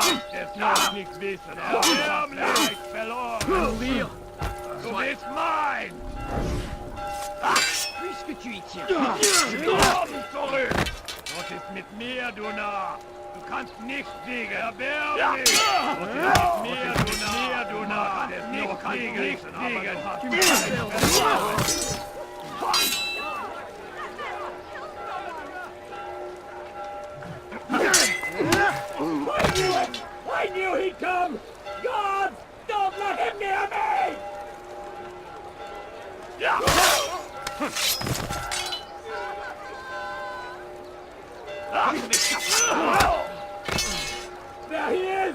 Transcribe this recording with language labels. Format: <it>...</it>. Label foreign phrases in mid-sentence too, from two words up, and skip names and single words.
<de>Es noch nicht wissen, erbärmlich verloren. Du bist mein!</de> <fr>Puisque tu y tiens.</fr> <de>Komm zurück! Was ist mit mir, du Narr? Du kannst nicht siegen, erbärmlich! Was ist mit mir, du Narr? Du kannst nicht siegen!</de> <en>I knew he'd come! God! Don't let him near me! There he is!</en>